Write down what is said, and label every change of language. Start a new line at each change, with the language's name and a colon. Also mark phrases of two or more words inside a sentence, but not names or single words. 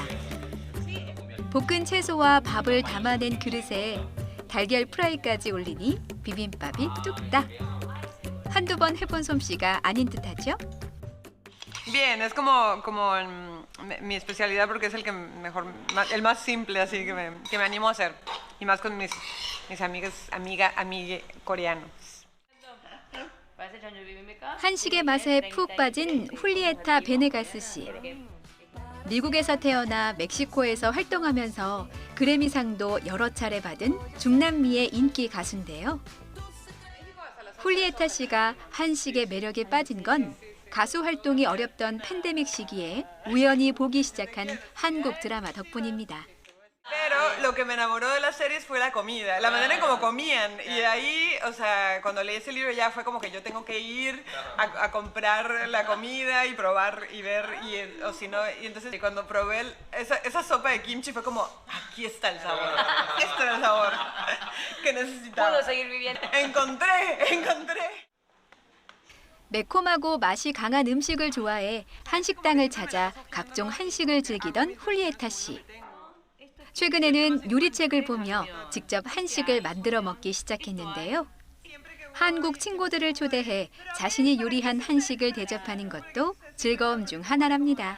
Korean: 볶은 채소와 밥을 담아낸 그릇에 달걀 프라이까지 올리니 비빔밥이 뚝딱. 한두 번 해본 솜씨가 아닌 듯하죠?
Spanish: Bien, es como mi especialidad porque es el que mejor, el más simple así que me animo a hacer y más con mis amigas coreanos.
Korean: 한식의 맛에 푹 빠진 훌리에타 베네가스 씨. 미국에서 태어나 멕시코에서 활동하면서 그래미상도 여러 차례 받은 중남미의 인기 가수인데요. 훌리에타 씨가 한식의 매력에 빠진 건 가수 활동이 어렵던 팬데믹 시기에 우연히 보기 시작한 한국 드라마 덕분입니다.
Spanish: Pero lo que me enamoró de las series fue la comida, la manera en cómo comían. Y de ahí, o sea, cuando leí ese libro ya fue como que yo tengo que ir a comprar la comida y probar y ver, o si no, y entonces cuando probé esa sopa de kimchi fue como, aquí está el sabor, este era el sabor que necesitaba. Puedo seguir viviendo. Encontré.
Korean: 매콤하고 맛이 강한 음식을 좋아해 한식당을 찾아 각종 한식을 즐기던 훌리에타 씨. 최근에는 요리책을 보며 직접 한식을 만들어 먹기 시작했는데요. 한국 친구들을 초대해 자신이 요리한 한식을 대접하는 것도 즐거움 중 하나랍니다.